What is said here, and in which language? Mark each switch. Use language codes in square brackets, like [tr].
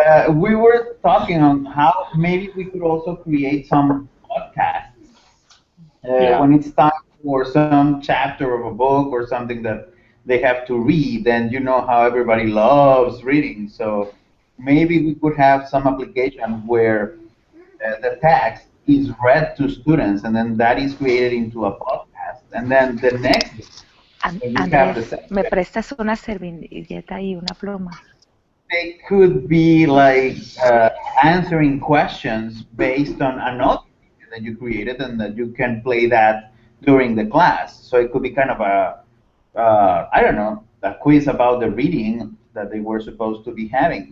[en] We were talking on how maybe we could also create some podcasts when it's time for some chapter of a book or something that they have to read, and you know how everybody loves reading. So maybe we could have some application where the text is read to students, and then that is created into a podcast, and then the next [es] Andrés, ¿me prestas una servilleta y una pluma? [en] They could be like answering questions based on another video that you created, and that you can play that during the class. So it could be kind of a, I don't know, a quiz about the reading that they were supposed to be having.